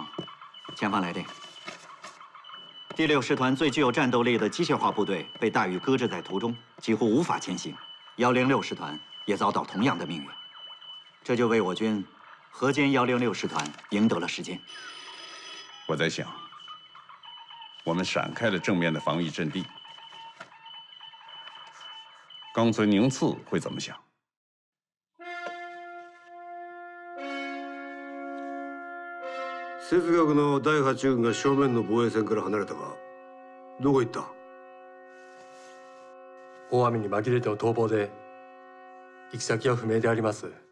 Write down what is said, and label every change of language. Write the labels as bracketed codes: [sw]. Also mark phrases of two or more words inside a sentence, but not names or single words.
[zh] 前方来电，第6师团最具有战斗力的机械化部队被大雨搁置在途中，几乎无法前行。106师团也遭到同样的命运，这就为我军河间106师团赢得了时间。我在想， 我们闪开了正面的防御阵地。冈村宁次会怎么想？ [ja] 節学の第8軍が正面の防衛線から離れたが、どこ行った？大雨に紛れての逃亡で行き先は不明であります。